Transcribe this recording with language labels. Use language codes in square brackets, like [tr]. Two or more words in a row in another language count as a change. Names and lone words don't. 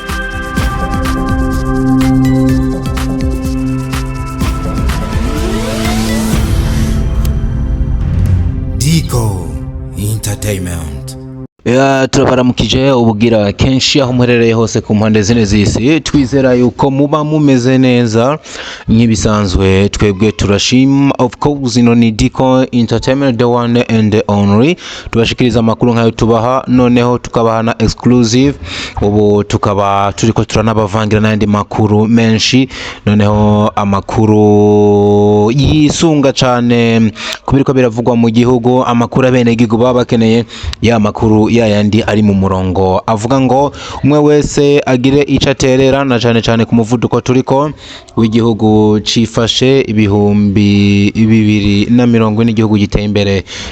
[rn] Dico Entertainment. Turabaramukije ubugira kenshi aho muherereye hose ku mpande zine z'isi twizera yuko muba mumeze neza nk'ibisanzwe twebwe turashima [en] of course [rn] ino ni Dico Entertainment [en] the one and the only [rn] tubashikiriza amakuru nkayo tubaha noneho tukabaha na exclusive ubu tukaba turiko turanabavangira n'andi makuru menshi noneho amakuru yisunga cyane kubiriko biravugwa mu gihugu amakuru abene gihugu baba bakeneye ya makuru yayandi ari mu murongo avuga ngo umwe wese agire icaterera na cyane ku muvuduko turiko w'igihugu cifashe ibihumbi 2040 n'igihugu giteye imbere